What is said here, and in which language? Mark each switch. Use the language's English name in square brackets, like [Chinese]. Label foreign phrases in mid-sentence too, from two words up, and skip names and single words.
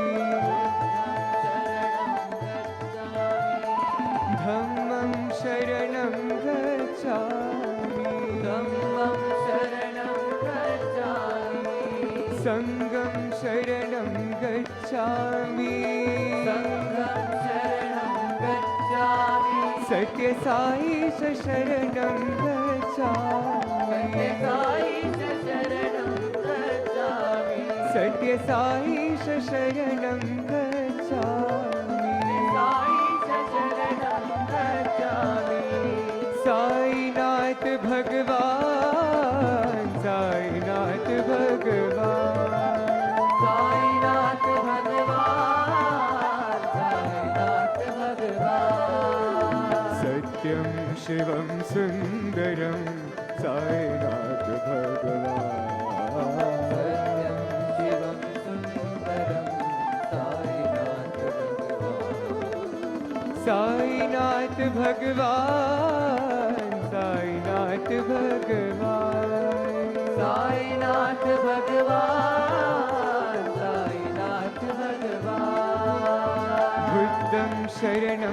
[Pali] धम्मं शरणं गच्छामि, संघं शरणं गच्छामि, सत्य साई शरणं गच्छामि, सत्य साई शरणं गच्छामि, [Sanskrit] साईनाथ भगवान, साईनाथ भगवान, साईनाथ भगवान, साईनाथ भगवान, सत्यं शिवं सुन्दरं साईनाथ भगवान, सत्यं शिवं सुन्दरं साईनाथ भगवान, साईनाथ भगवान, साईनाथ भगवान, साईनाथ भगवान, [Pali] बुद्धं शरणं